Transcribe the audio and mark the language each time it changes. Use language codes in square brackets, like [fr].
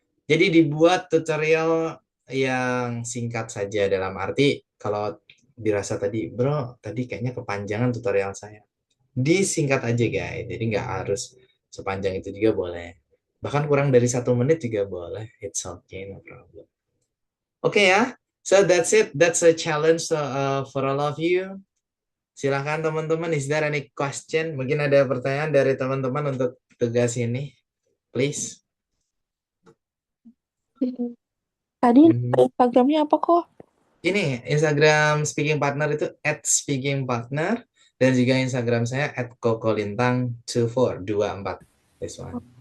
[id] Jadi dibuat tutorial yang singkat saja, dalam arti kalau dirasa tadi, bro, tadi kayaknya kepanjangan tutorial saya. Disingkat aja guys, jadi nggak harus sepanjang itu juga boleh. Bahkan kurang dari 1 menit juga boleh. [en] It's okay, no problem. Oke ya, so that's it. That's a challenge for all of you. [id] Silahkan teman-teman, [en] is there any question? [id] Mungkin ada pertanyaan dari teman-teman untuk tugas ini, please. Tadi Instagramnya apa kok? Ini Instagram Speaking Partner itu @speakingpartner dan juga Instagram saya @kokolintang24. [en] This one.